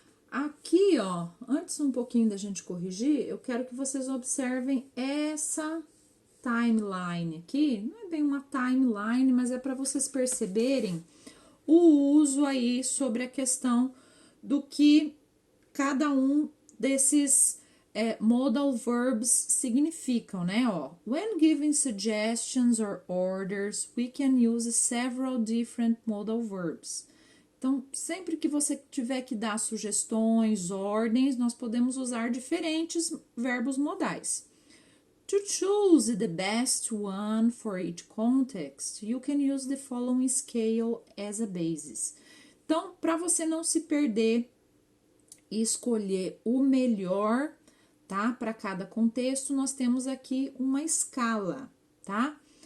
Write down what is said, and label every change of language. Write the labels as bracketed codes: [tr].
[pt] Aqui, ó, antes um pouquinho da gente corrigir, eu quero que vocês observem essa timeline aqui. Não é bem uma timeline, mas é para vocês perceberem o uso aí sobre a questão do que cada um desses modal verbs significam, né? [en] Ó, when giving suggestions or orders, we can use several different modal verbs. [pt] Então, sempre que você tiver que dar sugestões, ordens, nós podemos usar diferentes verbos modais. [en] To choose the best one for each context, you can use the following scale as a basis. [pt] Então, para você não se perder e escolher o melhor, tá? Para cada contexto, nós temos aqui uma escala, tá?